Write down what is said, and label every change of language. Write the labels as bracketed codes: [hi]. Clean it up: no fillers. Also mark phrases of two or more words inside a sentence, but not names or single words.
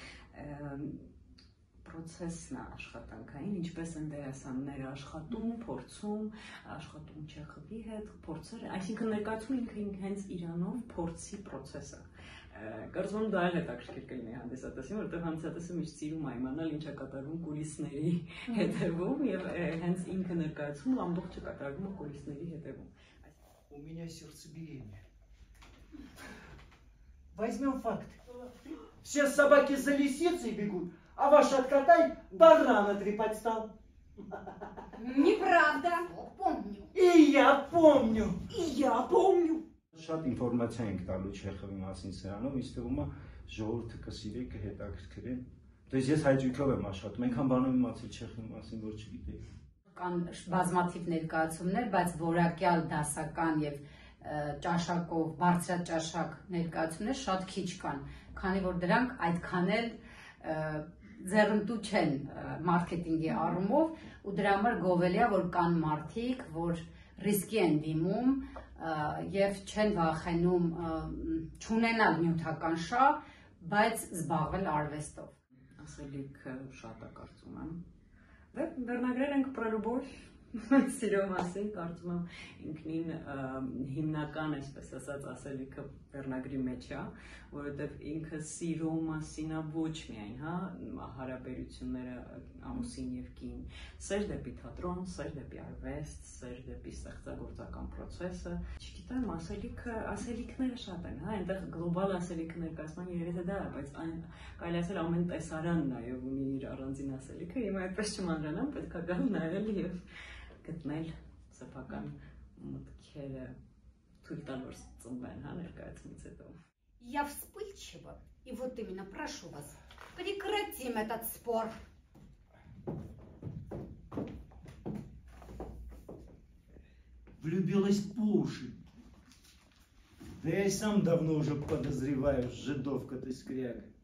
[hy] պրոցեսն է աշխատանքային, ինչպես են դերասանները աշխատում, փորձում, աշխատում Չեխովի հետ, փորձեր, այսինքն ներկայացում ինքը հենց իրանով փորձի պրոցես է։ Կարծում եմ դա էլ հետաքրքիր կլինի հանդիսատեսին, որովհետև հանդիսատեսը միշտ սիրում է իմանալ ինչ է կատարվում կուլիսների հետևում եւ հենց ինքը ներկայացում ամբողջը կատարվում է կուլիսների հետևում։ [ru] У меня сердцебиение. Возьмем факт. Все собаки за лисицей бегут, а ваш от кота барана трепать стал. Неправда. Помню. И я помню. И я помню. [hy] Շատ ինֆորմացիա ենք տալու Չեխովի մասին սրանով, ինձ թվում է ժողովուրդը կսիրի, կհետաքրքրեն։ [ru] То есть [hy] ես հայջույքով եմ աշխատում, այնքան բանով իմացել Չեխովի մասին, որ չգիտեի։ Կան բազմաթիվ ներկայացումներ, բայց որակյալ դասական եւ ճաշակով, բարձրաճաշակ ներկայացումներ շատ քիչ կան, քանի որ դրանք այդքան էլ ձեռնտու չեն մարքեթինգի առումով ու դրա համար գովելի է, որ կան մարդիկ, որ ռիսկի են դիմում եւ չեն վախենում չունենալ նյութական շահ, բայց զբաղվել արվեստով։ Ասելիքը շատ է կարծում եմ։ Վերնագրեր ենք [ru] про любовь, [hy] սիրո մասին, կարծում եմ ինքնին հիմնական, այսպես ասած, ասելիքը վերնագրի մեջ է, որովհետև ինքը սիրո մասին է ոչ միայն, հա, հարաբերությունները ամուսին եւ կին, սեր դեպի թատրոն, սեր դեպի արվեստ, սեր դեպի ստեղծագործական process-ը, չգիտեմ, ասելիքները շատ են, հա, այնտեղ գլոբալ ասելիքը ներկայացման երևի դա է, բայց կարելի ասել ամեն տեսարան նաեւ ունի իր առանձին ասելիքը, հիմա այդպես չմանրանամ, պետք է գալ նայել եւ գտնել սեփական մտքերը թույլ տալ որ ծնվեն, հա, ներկայացումից հետո։ [ru] Я вспыльчива, и вот именно прошу вас, прекратим этот спор. Влюбилась по уши. Да я и сам давно уже подозреваю, жидовка ты скряга.